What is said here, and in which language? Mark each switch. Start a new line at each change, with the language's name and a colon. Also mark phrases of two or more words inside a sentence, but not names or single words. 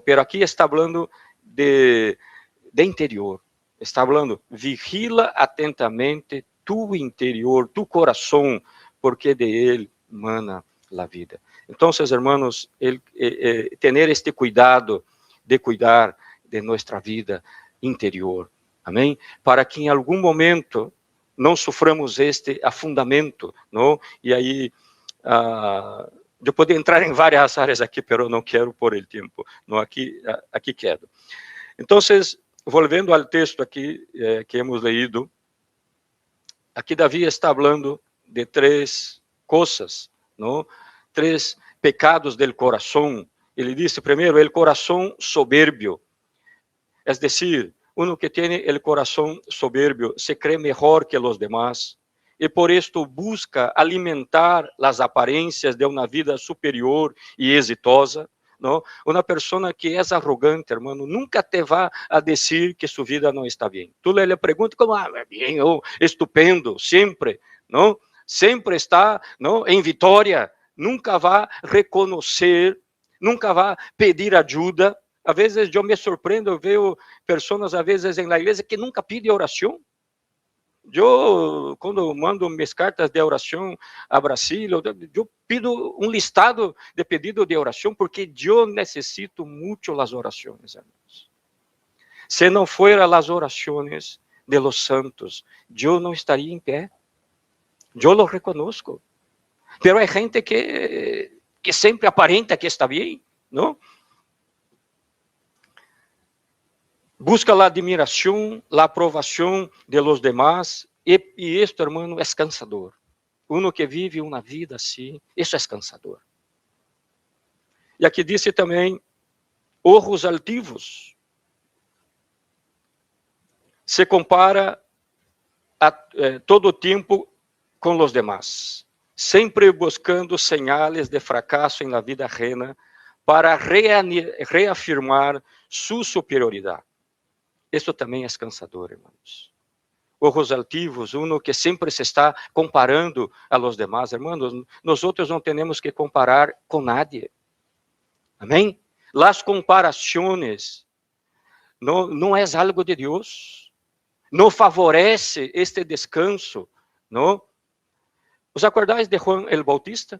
Spanish: Pero aquí está hablando de interior, está hablando, vigila atentamente tu interior, tu corazón, porque de él mana la vida. Entonces, hermanos, tener este cuidado de cuidar de nuestra vida interior,
Portuguese: amém? Para que em algum momento não soframos este afundamento, não? E aí, eu poderia entrar em várias áreas aqui, pero não quero
Spanish: por el
Portuguese: tempo, não, aqui quero. Então, voltando ao texto aqui que
Spanish: hemos leído,
Portuguese: aqui Davi está falando de três coisas, não? Três pecados del coração. Ele diz, primeiro,
Spanish: el coração soberbio, es decir, uno que tiene el corazón soberbio se cree mejor que los demás y por esto busca alimentar las apariencias de una vida superior y exitosa, ¿no? Una persona que es arrogante, hermano, nunca te va a decir que su vida no está bien. Tú le preguntas como, bien, oh, estupendo, siempre, ¿no? Siempre está, ¿no?, en victoria, nunca va a reconocer, nunca va a pedir ayuda.
Portuguese: Às vezes eu me surpreendo, eu vejo pessoas, às vezes, na igreja que nunca pedem oração. Eu, quando mando minhas cartas de oração a Brasil, eu pido um listado de pedido de oração, porque eu necessito muito as orações, irmãos. Se não fossem as orações de
Spanish: los santos,
Portuguese: eu não estaria em pé.
Spanish: Eu lo reconozco.
Portuguese: Pero há gente que sempre aparenta que está bem, não? Busca a admiração, a aprovação de
Spanish: los demás,
Portuguese: e isto, hermano, é cansador. Uno que vive uma vida assim, isso é cansador. E aqui disse também,
Spanish: ojos altivos.
Portuguese: Se compara todo o tempo com os demás, sempre buscando señales de fracasso na vida ajena para reafirmar sua superioridade. Isso também é cansador, irmãos.
Spanish: Ojos altivos, uno que sempre se está comparando a los demás, hermanos.
Portuguese: Nós não temos que comparar com nadie. Amém? Las comparações não é algo de Deus. Não favorece este descanso, não?
Spanish: ¿Os acordáis de Juan el Bautista?